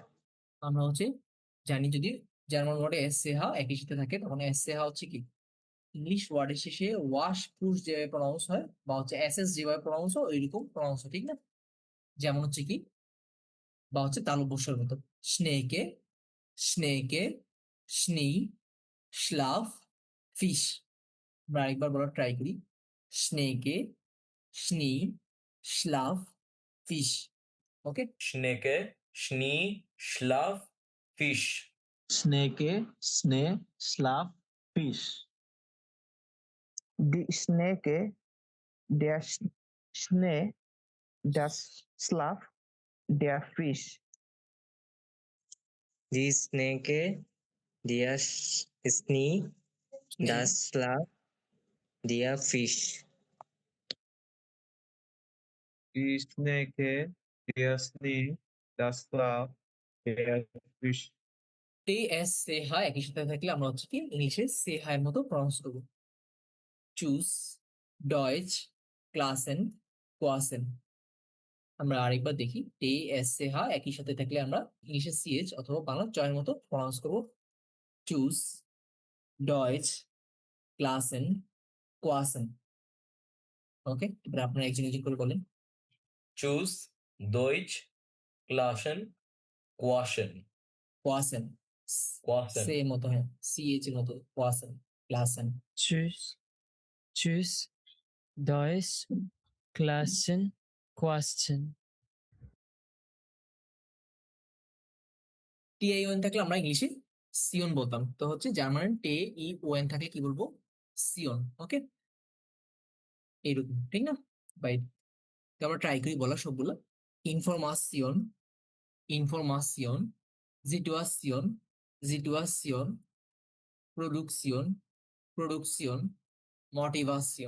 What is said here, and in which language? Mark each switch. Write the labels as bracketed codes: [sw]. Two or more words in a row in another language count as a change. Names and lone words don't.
[bn] আমরা হচ্ছে জানি যদি জার্মান ওয়ার্ডে এস সে হা একই সাথে থাকে তখন এস সে হা হচ্ছে কি, ইংলিশ ওয়ার্ডের শেষে [en] wash push [bn] যেভাবে প্রনাউন্স হয় বা হচ্ছে এস এস যেভাবে প্রনাউন্স হয় ওইরকম প্রনাউন্স হয়। ঠিক না, যেমন হচ্ছে কি, বা হচ্ছে তালব্যস্বর মতো। [de] Schnecke, Schnecke, Schnee, Schlaf, Fisch. [bn] আমরা আরেকবার বলার ট্রাই করি। [de] Schnecke, Schnee, Schlaf, Fisch. [bn] ওকে, [de] Schnecke, Schnee, Schlaf, Fisch. Schnecke, Schnee, Schlaf, Fisch. Die Schnecke, der Schnee, das Schlaf, der Fisch. Die Snake, der Schnee, das Schlaf, der Fisch. Die Schnecke, der Schnee, das Schlaf, der Fisch. [bn] টি এস সে হা একই সাথে থাকলে আমরা হচ্ছে কি ইংলিশে সে হায়ের মতো প্রনাউন্স করবো। [de] Tschüss, Deutsch, Klassen, Quasten. [bn] আমরা আরেকবার দেখি টি এস সে হা একই সাথে থাকলে আমরা ইংলিশে সিএচ অথবা বাংলা জয়ের মতো প্রনাউন্স করবো। [de] Tschüss, Deutsch, Klassen, Quasten. [bn] ওকে, এবার আপনারা একজন একজন করে বলেন। [de] Tschüss, Deutsch, Klassen, Quasten. কোয়াসেন, কোয়াসেন। [bn] সে মতো, হ্যাঁ সিএচ এর মতো, [de] Quasten, Klassen. Tschüss. Tschüss. Deutsch. Klassen. Quasten. [bn] টিআইওএন থাকলে আমরা ইংলিশে সিওন বলতাম, তো হচ্ছে জার্মানের টে ই ওএন থাকলে কি বলবো? সিওন। ওকে, এইরকম, ঠিক না? বাই, তো আমরা ট্রাই করি বলা সবগুলো। [de] Information, Information, Situation, Situation, Produktion, Produktion, Motivation.